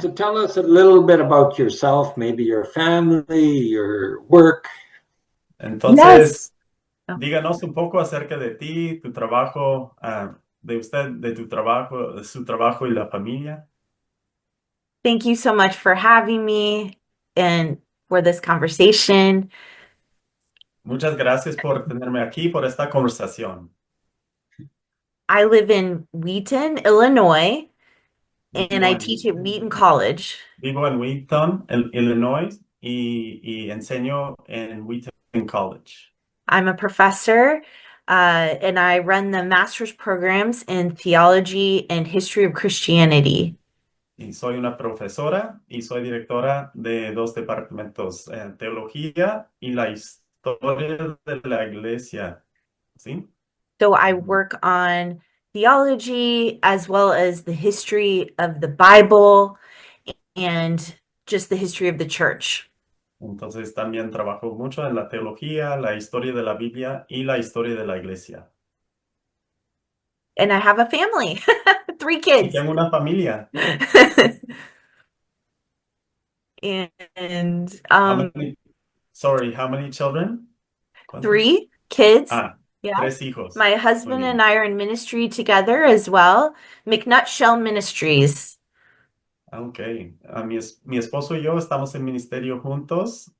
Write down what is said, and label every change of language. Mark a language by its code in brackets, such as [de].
[en] So tell us a little bit about yourself, maybe your family, your work. [es] Entonces, Oh. díganos un poco acerca de ti, tu trabajo, de usted, de tu trabajo, de su trabajo y la familia. [en] Thank you so much for having me and for this conversation. [es] Muchas gracias por tenerme aquí, por esta conversación. [en] I live in Wheaton, Illinois, and I [es] Vivo [en] teach at Wheaton College. [es] vivo en Wheaton, Illinois, y enseño en Wheaton College. [en] I'm a professor, and I run the master's programs in theology and history of Christianity. [es] Y soy una profesora y soy directora de dos departamentos, teología y la historia de la iglesia. ¿Sí? [en] So I work on theology as well as the history of the Bible and just the history of the church. [es] Entonces también trabajo mucho en la teología, la historia de la Biblia y la historia de la iglesia. [en] And I have a family, 3 [es] Y [en] kids. [es] tengo una familia. [en] And How many children? [es] ¿Cuántos? [en] 3 kids. Yeah. [es] 3 hijos. [en] My [es] Muy [en] husband [es] bien. [en] and I are in ministry together as well, McNutshell Ministries. Ok. [es] Mi esposo y yo estamos en ministerio juntos.